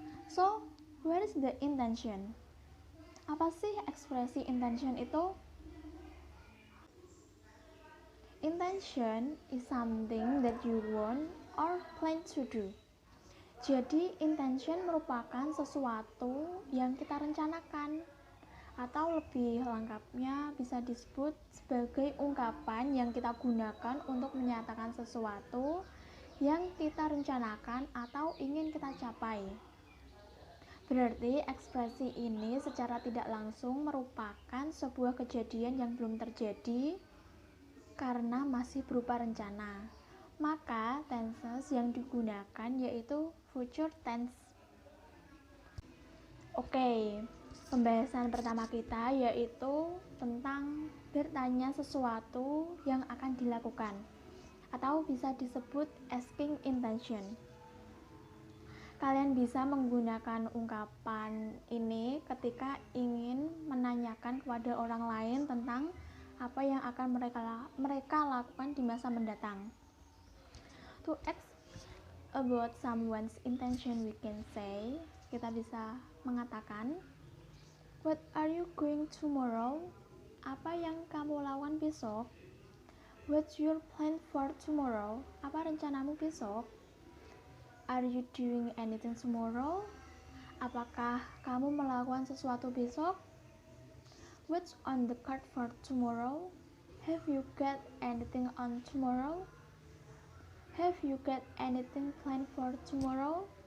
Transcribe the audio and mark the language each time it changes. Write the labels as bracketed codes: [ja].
[en] So, where is the intention? [id] Apa sih ekspresi intention itu? [en] Intention is something that you want or plan to do. [id] Jadi, intention merupakan sesuatu yang kita rencanakan, atau lebih lengkapnya bisa disebut sebagai ungkapan yang kita gunakan untuk menyatakan sesuatu yang kita rencanakan atau ingin kita capai. Berarti ekspresi ini secara tidak langsung merupakan sebuah kejadian yang belum terjadi karena masih berupa rencana. Maka tenses yang digunakan yaitu future tense. Oke, pembahasan pertama kita yaitu tentang bertanya sesuatu yang akan dilakukan, atau bisa disebut asking intention. Kalian bisa menggunakan ungkapan ini ketika ingin menanyakan kepada orang lain tentang apa yang akan mereka lakukan di masa mendatang. [en] To ask about someone's intention, we can say, [id] kita bisa mengatakan, [en] what are you going tomorrow? [id] Apa yang kamu lakukan besok? [en] What's your plan for tomorrow? [id] Apa rencanamu besok? [en] Are you doing anything tomorrow? [id] Apakah kamu melakukan sesuatu besok? [en] What's on the card for tomorrow? Have you got anything on tomorrow? Have you got anything planned for tomorrow?